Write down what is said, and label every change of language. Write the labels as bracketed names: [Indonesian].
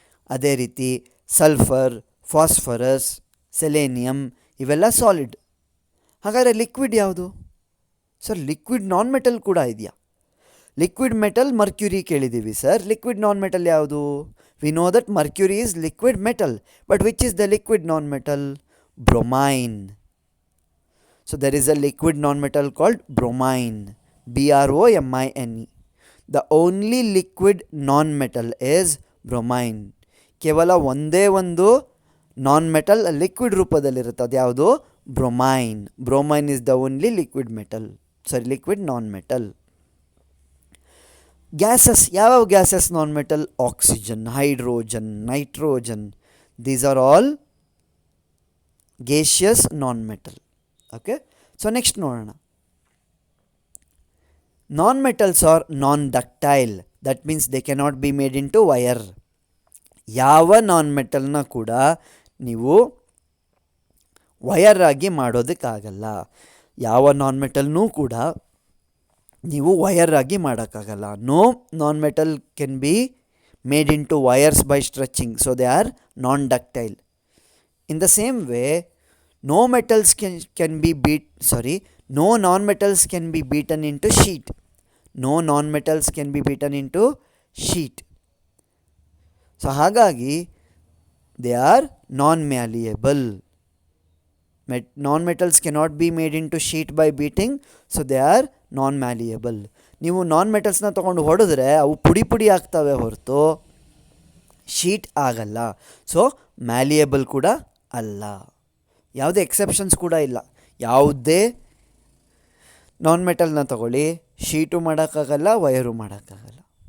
[Kannada] ಅದೇ ರೀತಿ sulphur, phosphorus, selenium ಇವೆಲ್ಲ ಸಾಲಿಡ್. ಹಾಗಾದರೆ ಲಿಕ್ವಿಡ್ ಯಾವುದು? ಸರ್ ಲಿಕ್ವಿಡ್ ನಾನ್ ಮೆಟಲ್ ಕೂಡ ಇದೆಯಾ? ಲಿಕ್ವಿಡ್ ಮೆಟಲ್ ಮರ್ಕ್ಯುರಿ ಕೇಳಿದ್ದೀವಿ ಸರ್. ಲಿಕ್ವಿಡ್ ನಾನ್ ಮೆಟಲ್ ಯಾವುದು? [English] We know that mercury is liquid metal, but which is the liquid non metal? [Kannada] ಬ್ರೊಮೈನ್. [English] So there is a liquid non-metal called bromine, BROMINE. The only liquid non-metal is bromine. [Kannada] ಕೇವಲ ಒಂದೇ ಒಂದು non metal liquid ರೂಪದಲ್ಲಿರುತ್ತೆ. ಅದು ಯಾವುದು? ಬ್ರೊಮೈನ್. [English] Bromine is the only liquid metal, liquid non metal. [Kannada] Gases, ಯಾವ್ಯಾವ gases non metal? Oxygen, hydrogen, nitrogen. [English] These are all gaseous non metal. [Kannada] Okay, so next ನೋಡೋಣ. [English] Non metals are non ductile. That means they cannot be made into wire. [Kannada] ಯಾವ ನಾನ್ ಮೆಟಲ್ನ ಕೂಡ ನೀವು wire ಆಗಿ ಮಾಡೋದಕ್ಕಾಗಲ್ಲ. ಯಾವ ನಾನ್ ಮೆಟಲ್ನೂ ಕೂಡ ನೀವು wire ಆಗಿ ಮಾಡೋಕ್ಕಾಗಲ್ಲ. [English] No non metal can be made into wires by stretching, so they are non ductile. In the same way no metals can be no non-metals can be beaten into sheet. No non-metals can be beaten into sheet. So ಹಾಗಾಗಿ they are non-malleable. Non-metals cannot be made into sheet by beating, so they are non-malleable. [Kannada] ನೀವು ನಾನ್-ಮೆಟಲ್ಸ್ನ ತೊಗೊಂಡು ಹೊಡೆದ್ರೆ ಅವು ಪುಡಿ ಪುಡಿ ಆಗ್ತವೆ ಹೊರತು sheet ಆಗಲ್ಲ. ಸೊ ಮ್ಯಾಲಿಯಬಲ್ ಕೂಡ ಅಲ್ಲ. ಯಾವುದೇ ಎಕ್ಸೆಪ್ಷನ್ಸ್ ಕೂಡ ಇಲ್ಲ. ಯಾವುದೇ ನಾನ್ ಮೆಟಲ್ನ ತಗೊಳ್ಳಿ, ಶೀಟು ಮಾಡೋಕ್ಕಾಗಲ್ಲ, ವಯರು ಮಾಡೋಕ್ಕಾಗಲ್ಲ.